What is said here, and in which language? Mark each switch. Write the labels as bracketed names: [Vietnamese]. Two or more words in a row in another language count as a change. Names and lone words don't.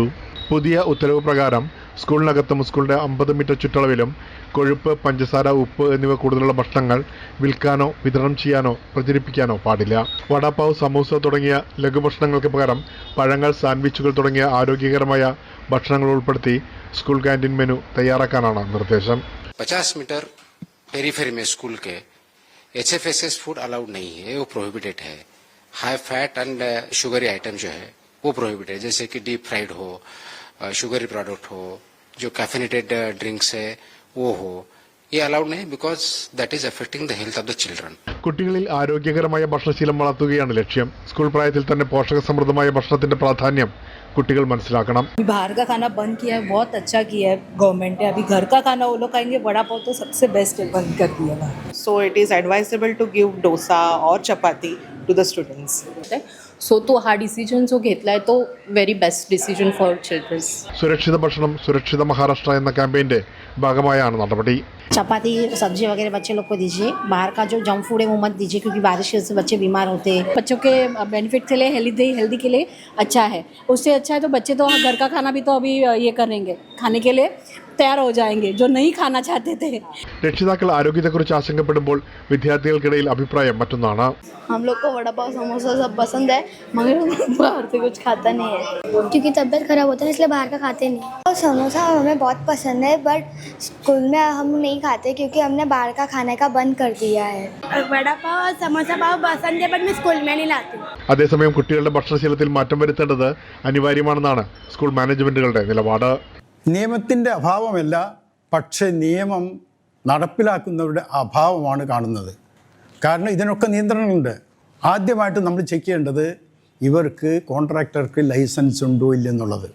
[Malayalam] പുതിയ ഉത്തരവ് പ്രകാരം സ്കൂളിനകത്തും സ്കൂളിന്റെ 50 മീറ്റർ ചുറ്റളവിലും കൊഴുപ്പ്, പഞ്ചസാര, ഉപ്പ് എന്നിവ കൂടുതലുള്ള ഭക്ഷണങ്ങൾ വിൽക്കാനോ വിതരണം ചെയ്യാനോ പ്രചരിപ്പിക്കാനോ പാടില്ല. വടാപാവ്, സമൂസ തുടങ്ങിയ ലഘുഭക്ഷണങ്ങൾക്ക് പകരം പഴങ്ങൾ, സാൻഡ്വിച്ചുകൾ തുടങ്ങിയ ആരോഗ്യകരമായ ഭക്ഷണങ്ങൾ ഉൾപ്പെടുത്തി [English] school canteen menu [Malayalam] തയ്യാറാക്കാനാണ് നിർദ്ദേശം. [Hindi] 50 [English] meter periphery [Hindi] में स्कूल के [English] HFSS food allowed [Hindi] नहीं है, वो प्रोहिबिटेड है. [English] high fat and sugary item [Hindi] जो है वो प्रोहिबिटेड है, जैसे कि [English] deep fried [Hindi] हो, [English] sugary product [Hindi] हो, जो [English] caffeinated drinks [Hindi] है वो हो, ये अलाउड नहीं, [English] because that is affecting the health of the children. [Malayalam] കുട്ടികളിൽ ആരോഗ്യകരമായ ഭക്ഷണശീലം വളർത്തുകയാണ് ലക്ഷ്യം. സ്കൂൾ പ്രായത്തിൽ തന്നെ പോഷക സമൃദ്ധമായ ഭക്ഷണത്തിന്റെ പ്രാധാന്യം कुटिकल മനസ്സിലാക്കണം. [Hindi] बाहर का खाना बंद किया है, बहुत अच्छा किया है गवर्नमेंट ने. अभी घर का खाना वो लोग खाएंगे, वड़ा पाव तो सबसे बेस्ट है, बंद कर दिया है. [English] So it is advisable to give dosa or chapati to the students. [Marathi] सो तो हा डिसिजन जो घेतलाय तो [English] very best decision for childrens. [Malayalam] സുരക്ഷിത ഭക്ഷണം, സുരക്ഷിത മഹാരാഷ്ട്ര എന്ന ക്യാമ്പയിന്റെ ഭാഗമായാണ് നടപടി. [Hindi] चपाती, सब्जी वगैरह बच्चे लोग को दीजिए. बाहर का जो [English] junk food [Hindi] है वो मत दीजिए, क्योंकि बारिश से बच्चे बीमार होते हैं. बच्चों के बेनिफिट के लिए हेल्दी के लिए अच्छा है. उससे अच्छा है तो बच्चे तो घर का खाना भी तो अभी ये करेंगे, खाने के लिए तैयार हो जाएंगे जो नहीं खाना चाहते थे. [Malayalam] രക്ഷിതാക്കൾ ആരോഗ്യത്തെക്കുറിച്ച് ആശങ്കപ്പെടുമ്പോൾ വിദ്യാർത്ഥികൾക്കിടയിൽ അഭിപ്രായം മറ്റൊന്നാണ്. [Hindi] हम लोग को वड़ा पाव, समोसा सब पसंद है, मगर बाहर से कुछ खाता नहीं है, क्योंकि तबीयत खराब होता है इसलिए बाहर का खाते नहीं. और समोसा हमें बहुत पसंद है, [English] but school [Hindi] में हम नहीं खाते क्योंकि हमने बाहर का खाने का बंद कर दिया है. वड़ा पाव और समोसा पाव पसंद है, बट मैं स्कूल में नहीं लाती. [Malayalam] അതേസമയം കുട്ടികളുടെ ഭക്ഷണശീലത്തിൽ മാറ്റം വരുത്തേണ്ടത് അനിവാര്യമാണെന്നാണ് സ്കൂൾ മാനേജ്മെന്റുകളുടെ നിലപാട്. നിയമത്തിൻ്റെ അഭാവമല്ല, പക്ഷേ നിയമം നടപ്പിലാക്കുന്നവരുടെ അഭാവമാണ് കാണുന്നത്. കാരണം ഇതിനൊക്കെ നിയന്ത്രണങ്ങളുണ്ട്. ആദ്യമായിട്ട് നമ്മൾ ചെക്ക് ചെയ്യേണ്ടത് ഇവർക്ക് കോൺട്രാക്ടർക്ക് ലൈസൻസ് ഉണ്ടോ ഇല്ലെന്നുള്ളത്.